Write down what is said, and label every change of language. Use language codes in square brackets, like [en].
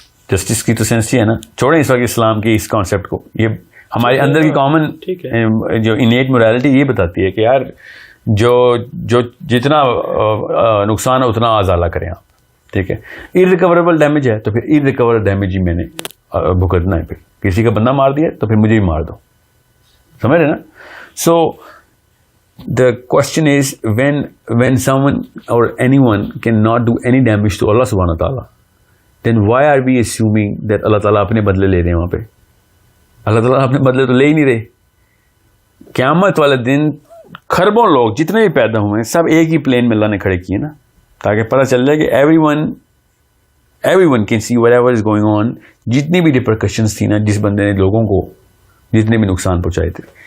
[ur] Justice کی تو sense ہی ہے نا. چھوڑیں اس وقت اسلام کی اس کانسیپٹ کو, یہ ہمارے اندر کی کامن جو انیٹ موریلٹی یہ بتاتی ہے کہ یار جو جتنا نقصان ہے اتنا ازالہ کریں آپ. ٹھیک ہے, ارریکوریبل ڈیمیج ہے تو پھر ارریکوریبل ڈیمیج ہی میں نے بھگتنا ہے. پھر کسی کا بندہ مار دیا تو پھر مجھے بھی مار دو, سمجھ رہے نا. [en] so the question is when someone or anyone cannot do any damage to Allah subhanahu wa ta'ala, then why are we assuming that Allah ta'ala [ur] اپنے بدلے لے رہے ہیں وہاں پہ. اللہ تعالیٰ اپنے بدلے تو لے ہی نہیں رہے. قیامت والے دن خربوں لوگ جتنے بھی پیدا ہوئے ہیں سب ایک ہی پلین میں اللہ نے کھڑے کیے نا, تاکہ پتہ چل جائے کہ [en] everyone can see whatever is going on. [ur] جتنی بھی ریپرکشنز تھی نا جس بندے نے لوگوں کو جتنے بھی نقصان پہنچائے تھے.